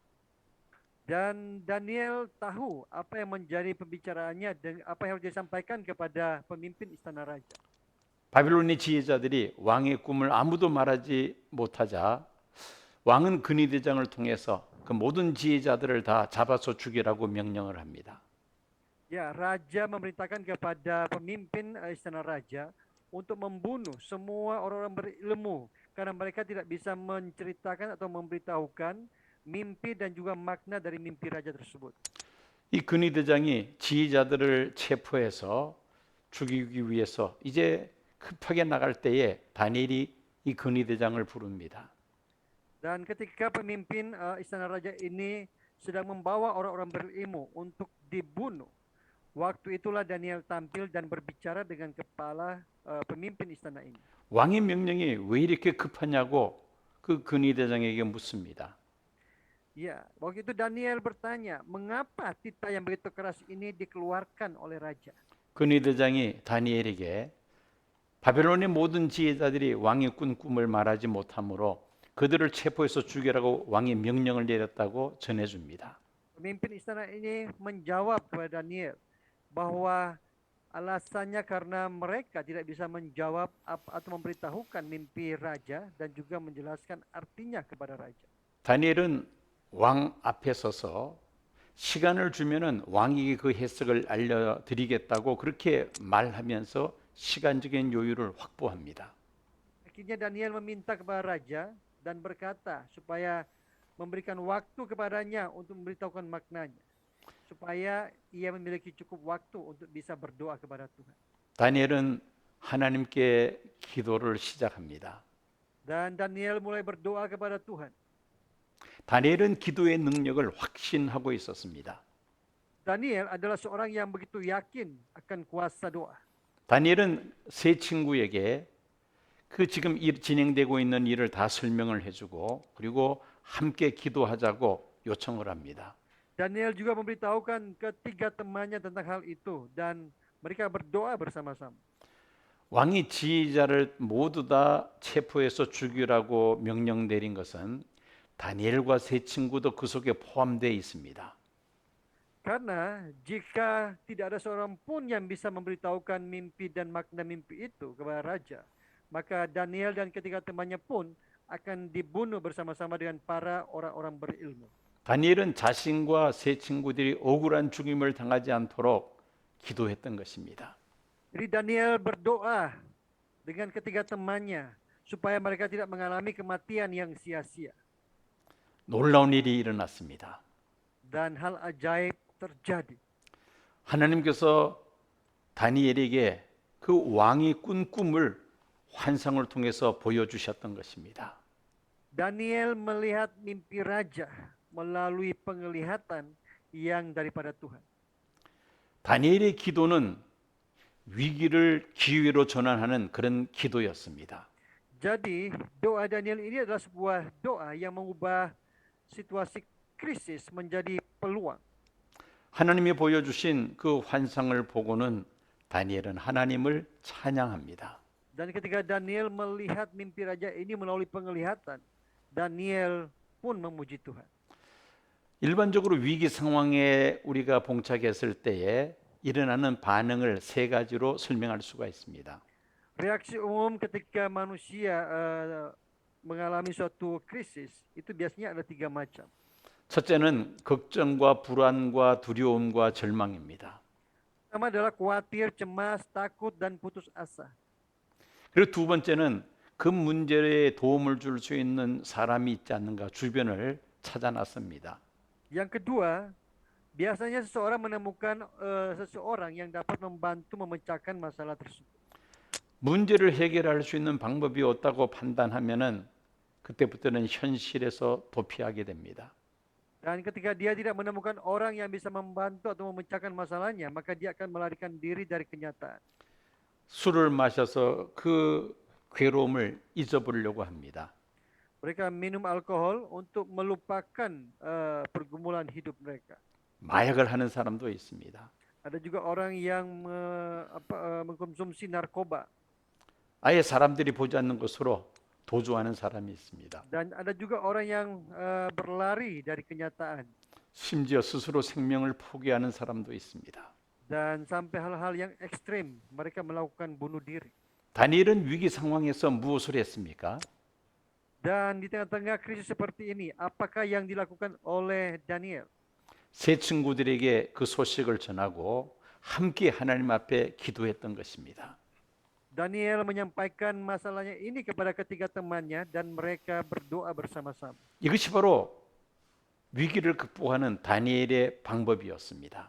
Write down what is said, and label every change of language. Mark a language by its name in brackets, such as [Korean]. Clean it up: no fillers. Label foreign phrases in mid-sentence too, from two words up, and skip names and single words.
[Indonesian] Dan Daniel tahu apa yang menjadi pembicaraannya dan apa yang harus disampaikan kepada pemimpin istana raja. [Korean] 바빌론의 지혜자들이 왕의 꿈을 아무도 말하지 못하자 왕은 근위대장을 통해서 그 모든 지혜자들을 다 잡아서 죽이라고 명령을 합니다. [Indonesian] Ya, raja memerintahkan kepada pemimpin istana raja untuk membunuh semua orang-orang berilmu karena mereka tidak bisa menceritakan atau memberitahukan mimpi dan juga makna dari mimpi raja tersebut. [Korean] 이 근위대장이 지혜자들을 체포해서 죽이기 위해서 이제 급하게 나갈 때에 다니엘이 이 근위대장을 부릅니다. [Indonesian] Dan ketika pemimpin istana raja ini sedang membawa orang-orang berilmu untuk dibunuh, waktu itulah Daniel tampil dan berbicara dengan kepala pemimpin istana ini. [Korean] 왕의 명령이 왜 이렇게 급하냐고 그 근위대장에게 묻습니다. [Indonesian] Ya, waktu itu Daniel bertanya, mengapa titah yang begitu keras ini dikeluarkan oleh raja? [Korean] 근위대장이 다니엘에게 바벨론의 모든 지혜자들이 왕의 꾼 꿈을 말하지 못하므로 그들을 체포해서 죽이라고 왕이 명령을 내렸다고 전해줍니다. [Indonesian] Pemimpin istana ini menjawab kepada Daniel bahwa alasannya karena mereka tidak bisa menjawab atau memberitahukan mimpi raja dan juga menjelaskan artinya kepada raja. [Korean] 다니엘은 왕 앞에 서서 시간을 주면은 왕에게 그 해석을 알려드리겠다고 그렇게 말하면서 시간적인 여유를 확보합니다. [Indonesian] Akhirnya Daniel meminta kepada raja dan berkata supaya memberikan waktu kepadanya untuk memberitahukan maknanya, supaya ia memiliki cukup waktu untuk bisa berdoa kepada Tuhan. [Korean] 다니엘은 하나님께 기도를 시작합니다. [Indonesian] Dan Daniel mulai berdoa kepada Tuhan. [Korean] 다니엘은 기도의 능력을 확신하고 있었습니다. [Indonesian] Daniel adalah seorang yang begitu yakin akan kuasa doa. [Korean] 다니엘은 세 친구에게 그 지금 진행되고 있는 일을 다 설명을 해주고 그리고 함께 기도하자고 요청을 합니다. [Indonesian] Daniel juga memberitahukan ketiga temannya tentang hal itu dan mereka berdoa bersama-sama. [Korean] 왕이 지휘자를 모두 다 체포해서 죽이라고 명령 내린 것은 다니엘과 세 친구도 그 속에 포함되어 있습니다. [Indonesian] Karena jika tidak ada seorang pun yang bisa memberitahukan mimpi dan makna mimpi itu kepada raja, maka Daniel dan ketiga temannya pun akan dibunuh bersama-sama dengan para orang-orang berilmu. [Korean] 다니엘은 자신과 세 친구들이 억울한 죽임을 당하지 않도록 기도했던 것입니다. [Indonesian] Jadi Daniel berdoa dengan ketiga temannya supaya mereka tidak mengalami kematian yang sia-sia. [Korean] 놀라운 일이 일어났습니다. [Indonesian] Dan hal ajaib terjadi. [Korean] 하나님께서 다니엘에게 그 왕이 꾼 꿈을 환상을 통해서 보여주셨던 것입니다. [Indonesian] Daniel melihat mimpi raja melalui penglihatan yang daripada Tuhan. [Korean] 다니엘의 기도는 위기를 기회로 전환하는 그런 기도였습니다. [Indonesian] Jadi doa Daniel ini adalah sebuah doa yang mengubah situasi krisis menjadi peluang. [Korean] 하나님이 보여주신 그 환상을 보고는 다니엘은 하나님을 찬양합니다. [Indonesian] Dan ketika Daniel melihat mimpi raja ini melalui penglihatan, Daniel pun memuji Tuhan. [Korean] 일반적으로 위기 상황에 우리가 봉착했을 때에 일어나는 반응을 세 가지로 설명할 수가 있습니다. [Indonesian] Reaksi umum ketika manusia mengalami suatu krisis itu biasanya ada 3 macam. [Korean] 첫째는 걱정과 불안과 두려움과 절망입니다. [Indonesian] Pertama adalah khawatir, cemas, takut, dan putus asa. [Korean] 그리고 두 번째는 그 문제에 도움을 줄 수 있는 사람이 있지 않는가 주변을 찾아 나섭니다. [Indonesian] Yang kedua, biasanya seseorang menemukan seseorang yang dapat membantu memecahkan masalah tersebut. [Korean] 문제를 해결할 수 있는 방법이 없다고 판단하면은 그때부터는 현실에서 도피하게 됩니다. [Indonesian] Dan ketika dia tidak menemukan orang yang bisa membantu atau memecahkan masalahnya, maka dia akan melarikan diri dari kenyataan. [Korean] 술을 마셔서 그 괴로움을 잊어버리려고 합니다. [Indonesian] Mereka minum alkohol untuk melupakan pergumulan hidup mereka. [Korean] 마약을 하는 사람도 있습니다. [Indonesian] Ada juga orang yang mengkonsumsi narkoba. [Korean] 아예 사람들이 보지 않는 곳으로 도주하는 사람이 있습니다. [Indonesian] Dan ada juga orang yang berlari dari kenyataan. [Korean] 심지어 스스로 생명을 포기하는 사람도 있습니다. [Indonesian] Dan sampai hal-hal yang ekstrim, mereka melakukan bunuh diri. [Korean] 다니엘은 위기 상황에서 무엇을 했습니까? [Indonesian] Dan di tengah-tengah krisis seperti ini, apakah yang dilakukan oleh Daniel? [Korean] 세 친구들에게 그 소식을 전하고 함께 하나님 앞에 기도했던 것입니다. [Indonesian] Daniel menyampaikan masalahnya ini kepada ketiga temannya dan mereka berdoa bersama-sama. [Korean] 이것이 바로 위기를 극복하는 다니엘의 방법이었습니다.